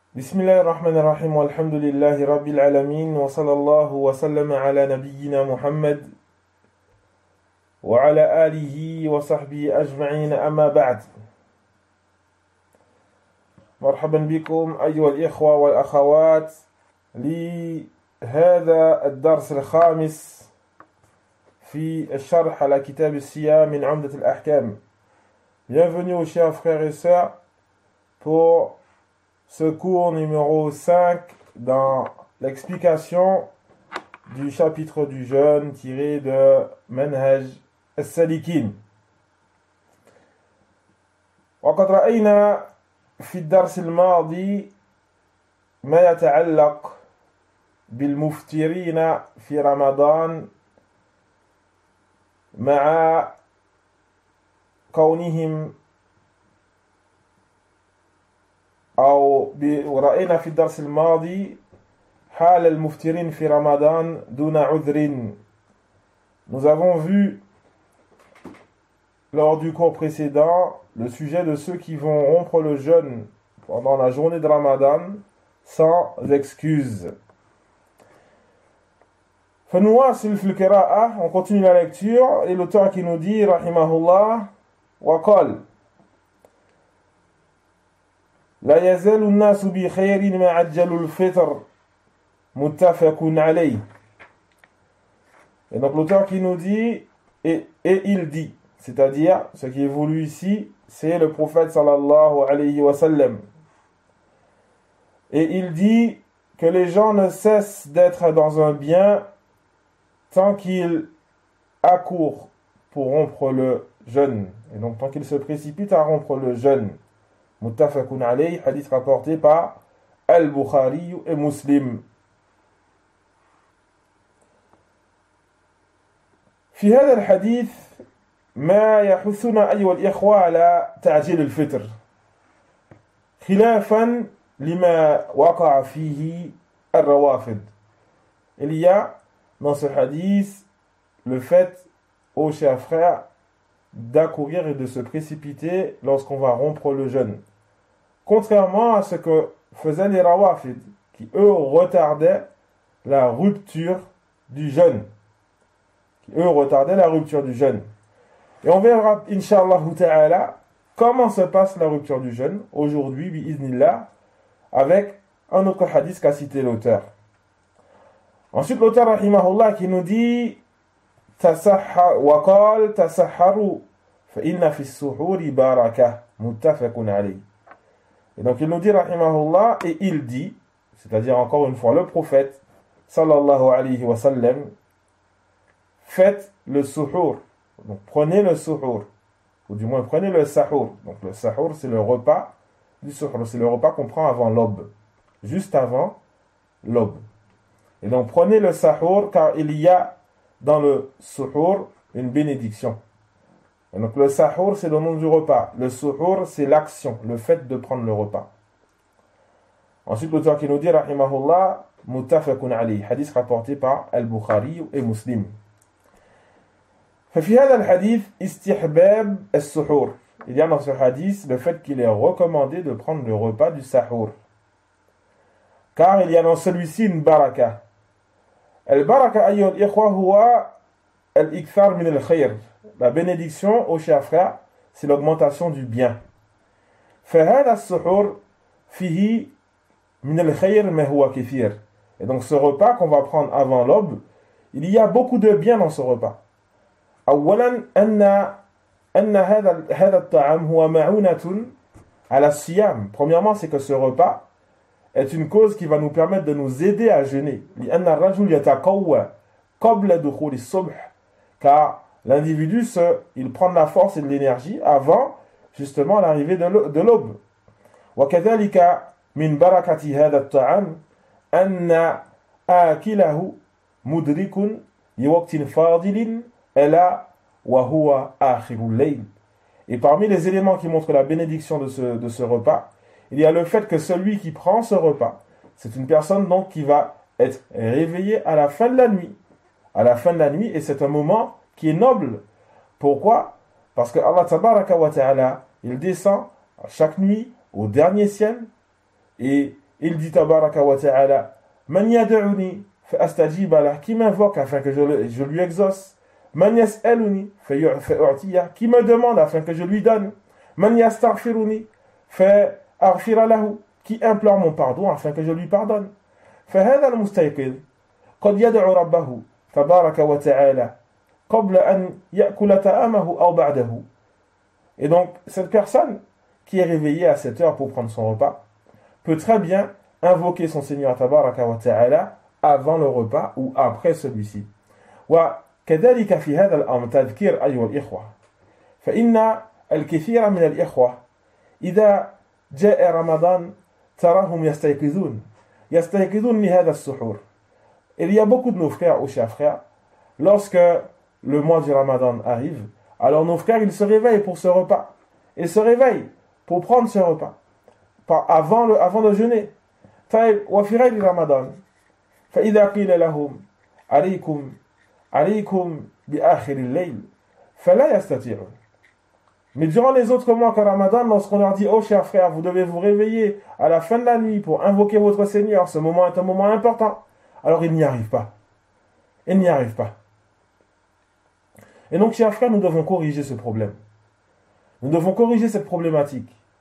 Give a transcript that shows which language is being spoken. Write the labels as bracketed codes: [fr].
[ar] بسم الله الرحمن الرحيم والحمد لله رب العالمين وصلى الله وسلم على نبينا محمد وعلى آله وصحبه أجمعين أما بعد مرحبا بكم أيها الإخوة والأخوات لهذا الدرس الخامس في الشرح على كتاب الصيام من عمدة الأحكام. [fr] Bienvenue aux chers frères et sœurs pour ce cours numéro 5 dans l'explication du chapitre du jeûne tiré de Manhaj السالكين. [ar] وقد رأينا في الدرس الماضي ما يتعلق بالمفطرين في رمضان مع كونهم ورأينا في الدرس الماضي حال المفطرين في رمضان دون عذر. [fr] Nous avons vu lors du cours précédent le sujet de ceux qui vont rompre le jeûne pendant la journée de Ramadan sans excuse. [ar] فنواصل في القراءة, [fr] on continue la lecture et l'auteur qui nous dit [ar] rahimahullah وقال لا يزال الناس بخير ما عجلوا الفطر متفق عليه. [fr] Et donc l'auteur qui nous dit et il dit, c'est-à-dire ce qui est voulu ici c'est le prophète sallallahu alayhi wa sallam, et il dit que les gens ne cessent d'être dans un bien tant qu'ils accourent pour rompre le jeûne, et donc tant qu'ils se précipitent à rompre le jeûne. Muttafaqun alayhi, hadith rapporté par Al-Bukhari et Muslim. [ar] في هذا الحديث ما يحثنا أيها الإخوة على تعجيل الفطر خلافا لما وقع فيه الروافض. [fr] Il y a dans ce hadith le fait, ô chers frères, d'accourir et de se précipiter lorsqu'on va rompre le jeûne, contrairement à ce que faisaient les rawafid, qui eux retardaient la rupture du jeûne. Et on verra, Inch'Allah ta'ala, comment se passe la rupture du jeûne aujourd'hui, bi'iznillah, avec un autre hadith qu'a cité l'auteur. Ensuite, l'auteur, rahimahullah, qui nous dit [ar] وقال تسحروا فإن في السحور بركة متفق عليه. [fr] Et donc il nous dit rahimahullah, et il dit, c'est-à-dire encore une fois le prophète sallallahu alayhi wa sallam, faites le suhour, donc prenez le suhour, ou du moins prenez le sahur. Donc le sahur c'est le repas du suhour, c'est le repas qu'on prend avant l'aube, juste avant l'aube. Et donc prenez le sahur car il y a dans le suhour une bénédiction. Et donc le sahur c'est le nom du repas, le suhour c'est l'action, le fait de prendre le repas. Ensuite l'auteur qui nous dit rahimahullah muttafaqun alayhi, hadith rapporté par Al-Bukhari et Muslim. [ar] ففي هذا الحديث استحباب السحور. [fr] Il y a dans ce hadith le fait qu'il est recommandé de prendre le repas du sahur, car il y a dans celui-ci une baraka. [ar] البركة أيها الإخوة هو الإكثار من الخير. [fr] La bénédiction, aux chers frères, c'est l'augmentation du bien. [ar] فهذا السحور فيه من الخير ما هو كثير. [fr] Et donc ce repas qu'on va prendre avant l'aube, il y a beaucoup de bien dans ce repas. [ar] أولا أن هذا الطعام هو معونة على الصيام. [fr] Premièrement, c'est que ce repas est une cause qui va nous permettre de nous aider à jeûner. [ar] لأن الرجل يتقوى قبل دخول الصبح. [fr] Car l'individu, il prend de la force et de l'énergie avant justement l'arrivée de l'aube. [ar] وكذلك من بركة هذا الطعام أن آكله مدرك لوقت فاضل ألا وهو آخر الليل. [fr] Et parmi les éléments qui montrent la bénédiction de ce repas, il y a le fait que celui qui prend ce repas, c'est une personne donc qui va être réveillée à la fin de la nuit. À la fin de la nuit, et c'est un moment qui est noble. Pourquoi? Parce que Allah tabaraka wa ta'ala, il descend chaque nuit au dernier ciel et il dit tabaraka wa ta'ala, [ar] Man yad'uni fa astajiba lah, [fr] qui m'invoque afin que je lui exauce. [ar] Man yas'aluni fa u'tiya, [fr] qui me demande afin que je lui donne. [ar] Man yastaghfiruni fa aghfira lahu, [fr] qui implore mon pardon afin que je lui pardonne. [ar] فهذا المستيقظ قد يدعو ربه تبارك وتعالى قبل أن يأكل طعامه أو بعده. [fr] Et donc, cette personne qui est réveillée à cette heure pour prendre son repas peut très bien invoquer son Seigneur tabaraka wa ta'ala avant le repas ou après celui-ci. [ar] وكذلك في هذا الأمر تذكير أيها الإخوة، فإن الكثير من الإخوة إذا جاء رمضان تراهم يستيقظون لهذا السحور. [fr] Il y a beaucoup de nos frères ou chers frères, lorsque le mois du Ramadan arrive, alors nos frères, ils se réveillent pour ce repas. Ils se réveillent pour prendre ce repas. Avant le jeûner. [ar] طيب وفي غير رمضان فإذا قيل لهم عليكم بآخر الليل فلا يستطيعون. [fr] Mais durant les autres mois que Ramadan, lorsqu'on leur dit, oh chers frères, vous devez vous réveiller à la fin de la nuit pour invoquer votre Seigneur, ce moment est un moment important, alors ils n'y arrivent pas. Ils n'y arrivent pas. Et donc, chers frères, nous devons corriger ce problème. Nous devons corriger cette problématique.